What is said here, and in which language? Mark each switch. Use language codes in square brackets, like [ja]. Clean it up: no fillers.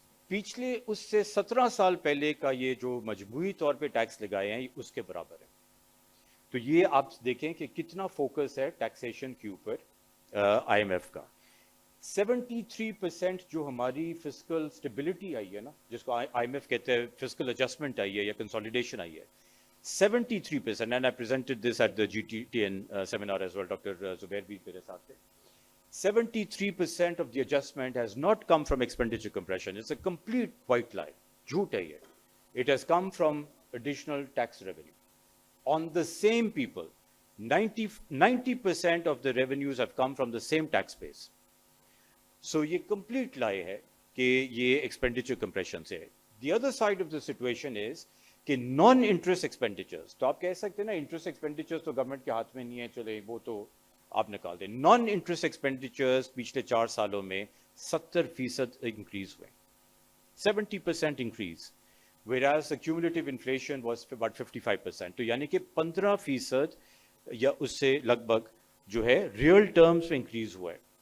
[hi] पिछले उससे 17 साल पहले का ये जो मजमूई तौर पे टैक्स लगाए हैं उसके बराबर है तो ये आप देखें कि कितना फोकस है टैक्सेशन के ऊपर IMF का 73% जो हमारी फिस्कल स्टेबिलिटी आई है ना जिसको IMF कहते हैं फिस्कल एडजस्टमेंट आई है या कंसोलिडेशन आई है 73% [en] and I presented this at the GTN seminar as well Dr. Zubair [hi] भी मेरे साथ थे [en] 73% of the adjustment has not come from expenditure compression. It's a complete white lie. [hi] झूठ है ये. [en] It has come from additional tax revenue. On the same people, 90% of the revenues have come from the same tax base. [hi] So ये [en] complete lie [hi] है कि ये expenditure compression से है. [en] The other side of the situation is कि non-interest expenditures. [hi] तो आप कह सकते हैं ना interest expenditures तो government के हाथ में नहीं है चले वो तो आप निकाल दें नॉन इंटरेस्ट एक्सपेंडिचर्स पिछले 4 सालों में 70% इंक्रीज हुए 70% increase [en] whereas the cumulative inflation was about 55% [hi] तो यानी कि 15% या उससे लगभग जो है रियल टर्म्स में इंक्रीज हुआ है